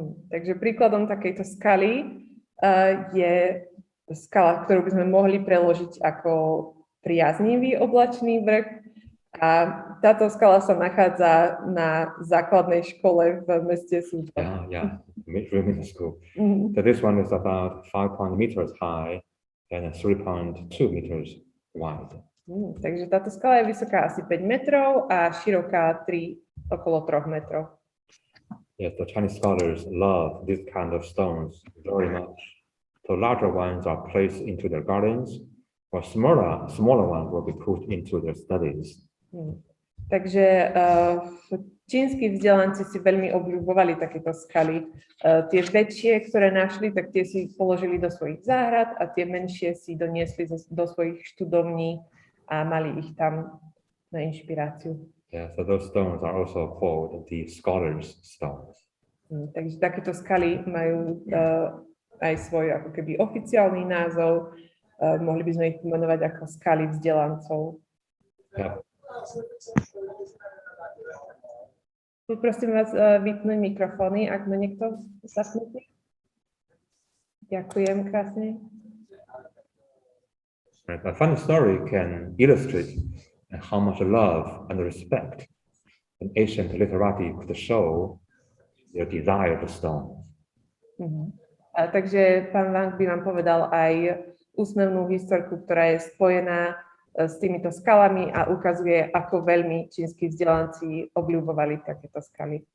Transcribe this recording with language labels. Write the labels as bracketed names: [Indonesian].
[Slovak] Takže príkladom takejto skaly je skala, ktorú by sme mohli preložiť ako priaznivý oblačný vrch. A táto skala sa nachádza na základnej škole v meste Suzhou. [English] Yeah, middle school. So this one is about 5 meters high and 3.2 meters wide. [Slovak] Takže táto skala je vysoká asi 5 metrov a široká okolo 3 metrov. [English] Yes, the Chinese scholars love this kind of stones very much. The larger ones are placed into their gardens, or smaller ones will be put into their studies. [Slovak] Takže čínski vzdelanci si veľmi obľúbovali takéto skaly. Tie väčšie, ktoré našli, tak tie si položili do svojich záhrad a tie menšie si doniesli do svojich študovní a mali ich tam na inšpiráciu. [English] Yeah, so those stones are also called the scholars' stones. [Slovak] Takže takéto skaly majú aj svoj ako keby oficiálny názov. Mohli by sme ich pomenovať ako skaly vzdelancov. Yeah. Poprosím vás vypnúť mikrofóny, ak ma niekto zapnutý. Ďakujem krásne. [English] A funny story can illustrate how much love and respect an ancient literati could show their desire for stones. [Slovak] Takže pán Wang by vám povedal aj úsmevnú historku, ktorá je spojená s týmito skalami a ukazuje, ako veľmi čínski vzdelanci obľúbovali takéto skaly.